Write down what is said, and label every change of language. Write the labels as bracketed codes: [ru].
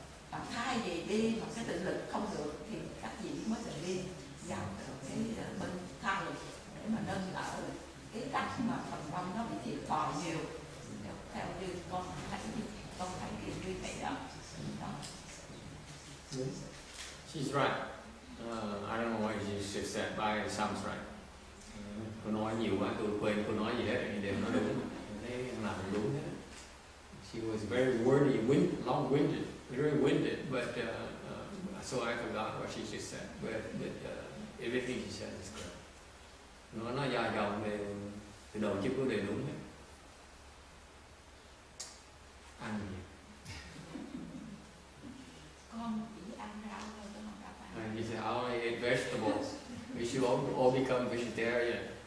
[vi] Và thay vì đi mà cái tự lực không được thì các vị mới phải đi vào cái bên tha lực để mà nâng đỡ cái cách mà phần đông nó bị thiệt thòi nhiều. Theo như con thấy như vậy đó. [en] She's right. I don't know what she said, but it sounds right. [vi] Cô nói nhiều quá, tôi quên cô nói gì hết, đều nói đúng. Tôi thấy làm đúng hết. [en] She was very wordy, long-winded, very winded, but so I forgot what she just said. But everything she said is correct. [vi] Nó dài dòng về từ đầu chứ có đều đúng hết. Ăn gì? Con chỉ ăn rau thôi chứ không gặp ăn. [en] And he said, I only eat vegetables. We should all become vegetarian.